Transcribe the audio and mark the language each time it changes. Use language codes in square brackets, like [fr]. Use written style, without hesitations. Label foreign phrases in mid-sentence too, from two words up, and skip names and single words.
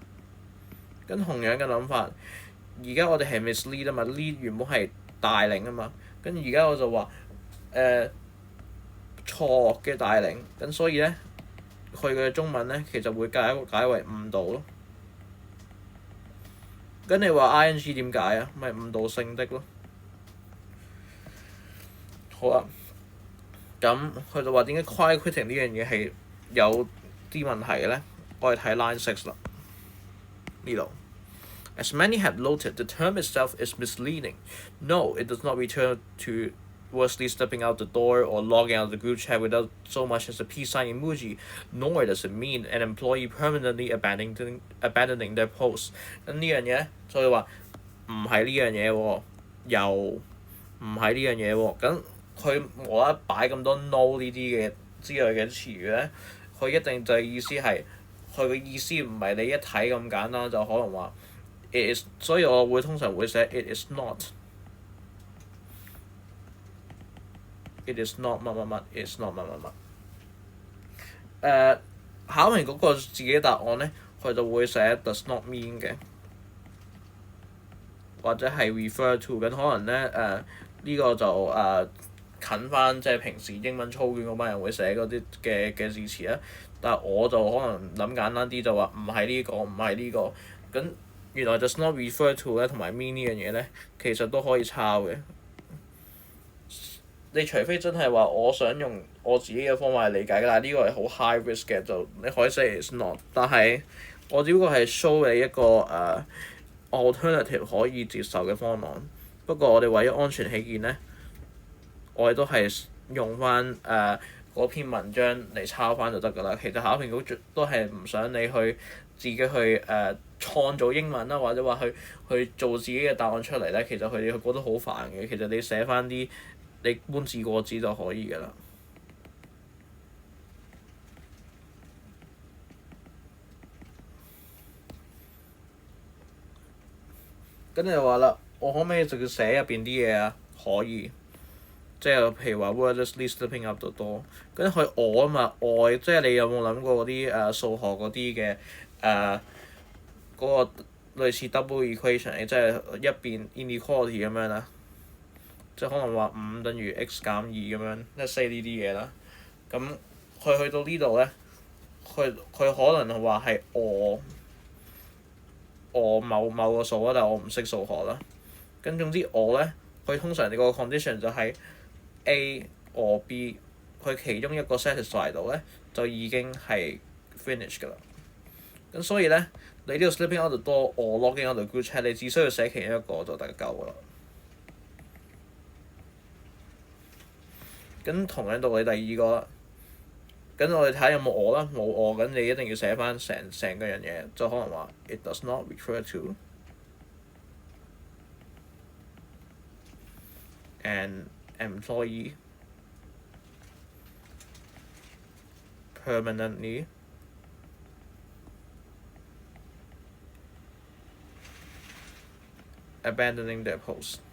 [yue] 咁同樣嘅諗法。而家我哋係 mislead 啊嘛 ，lead 原本係帶領啊嘛，跟住而家我就話錯嘅帶領，咁所以咧佢嘅中文咧其實會解為誤導咯。咁你話 ing 點解啊？咪誤導性的咯。好啊，咁佢就話點解 [en] quiet quitting [yue] 呢樣嘢係有啲問題嘅咧？我哋睇 line 6啦，呢度。 [en] As many have noted, the term itself is misleading. No, it does not refer to worsley stepping out the door or logging out the group chat without so much as a peace sign emoji, nor does it mean an employee permanently abandoning their post. [yue] 咁呢樣嘢咧，所以話唔係呢樣嘢喎，又唔係呢樣嘢喎。咁佢無啦啦擺咁多 no 呢啲嘅之類嘅詞語咧，佢一定就係意思係佢嘅意思唔係你一睇咁簡單，就可能話。 [en] It is， [yue] 所以我會通常會寫 [en] it is not。It is not [yue] 乜乜乜 [en] ，it is not [yue] 乜乜乜。考評局個自己嘅答案咧，佢就會寫 [en] does not mean [yue] 嘅，或者係 [en] refer to [yue] 緊，可能咧呢個就近翻即係平時英文操卷嗰班人會寫嗰啲嘅字詞啦。但係我就可能諗簡單啲，就話唔係呢個，唔係呢個咁。原來 [en] does not refer to [yue] 咧同埋 mean 呢樣嘢咧，其實都可以抄嘅。你除非真係話我想用我自己嘅方法嚟理解，但係呢個係好 [en] high risk [yue] 嘅，就你可以 [en] say it's not。 [yue] 但係我只不過係 show 你一個alternative 可以接受嘅方案。不過我哋為咗安全起見咧，我哋都係用翻嗰篇文章嚟抄翻就得㗎啦。其實考評局都係唔想你去自己去創造英文啦，或者話去做自己嘅答案出嚟咧，其實佢哋覺得好煩嘅。其實你寫翻啲你搬字過紙就可以㗎啦。咁你就話啦，我可唔可以直接寫入邊啲嘢啊？可以，即係譬如話 [en] wordlessly slipping out the door。 [yue] 跟住佢我啊嘛，外即係你有冇諗過嗰啲數學嗰啲嘅嗰個類似 [en] double equation， [yue] 即係一邊 inequality 咁樣啦，即係可能話5等於 x 減2咁樣，即係 say 呢啲嘢啦。咁佢去到呢度咧，佢可能話係我某個數啊，但係我唔識數學啦。咁總之我咧，佢通常你個 condition 就係 A B， 佢其中一個 satisfy 到咧，就已經係 finish 㗎啦。咁咁所以咧，你呢個 [en] slipping out the door or logging out the group chat， [yue] 你只需要寫其中一個就得夠㗎啦。咁同樣道理第二個啦，咁我哋睇下有冇我啦，冇我咁你一定要寫翻成個樣嘢，就可能話 [en] it does not refer to an employee permanently abandoning their post。